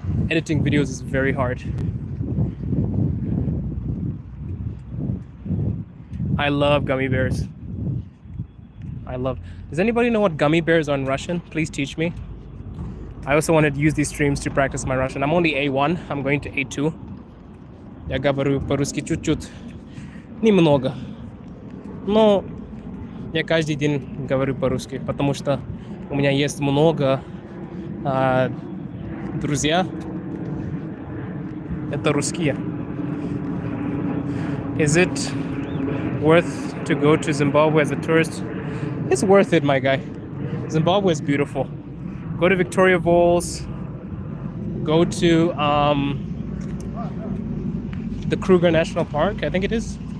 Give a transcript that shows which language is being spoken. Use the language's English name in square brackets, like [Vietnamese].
[English] Editing videos is very hard. I love gummy bears. Does anybody know what gummy bears are in Russian? Please teach me. I also want to use these streams to practice my Russian. I'm only A1. I'm going to A2. [Russian] Я говорю по-русски чуть-чуть. Немного. Но я каждый день говорю по-русски, потому что у меня есть много друзья. Это русские. [English] Is it worth to go to Zimbabwe as a tourist? It's worth it, my guy. Zimbabwe is beautiful. Go to Victoria Falls. Go to the Kruger National Park, I think it is.